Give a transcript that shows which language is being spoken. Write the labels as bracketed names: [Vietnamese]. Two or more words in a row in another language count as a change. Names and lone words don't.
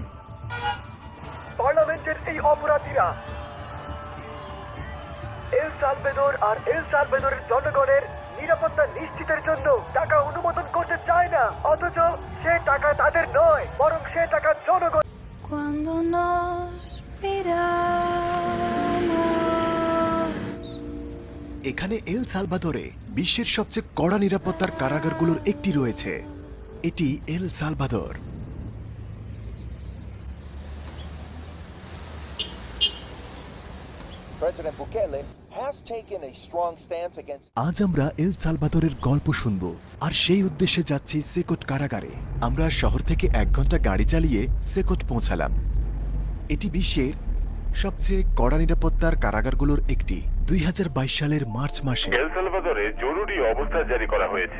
[Bangla] পার্লামেন্টের এই অপরাধীরা এল সালভাদর আর এল সালভাদরের জনগণের নিরাপত্তা নিশ্চিতের জন্য টাকা অনুমোদন করতে চায় না, অথচ সে টাকা তাদের নয়, বরং সে টাকা জনগণ। [Spanish] Cuando nos miramos. [Bangla] এখানে এল সালভাদরে বিশ্বের সবচেয়ে কড়া নিরাপত্তার কারাগারগুলোর একটি রয়েছে। এটি এল সালভাদর। [English] President Bukele has taken a strong stance against. [Bangla] আজ আমরা এল সালভাদরের গল্প শুনব, আর সেই উদ্দেশ্যে যাচ্ছি সেকট কারাগারে। আমরা শহর থেকে 1 ঘন্টা গাড়ি চালিয়ে সেকট পৌঁছালাম। এটি বিশ্বের সবচেয়ে কড়া নিরাপত্তার কারাগারগুলোর একটি। 2022 সালের মার্চ মাসে এল সালভাদরে জরুরি অবস্থা জারি করা হয়েছে।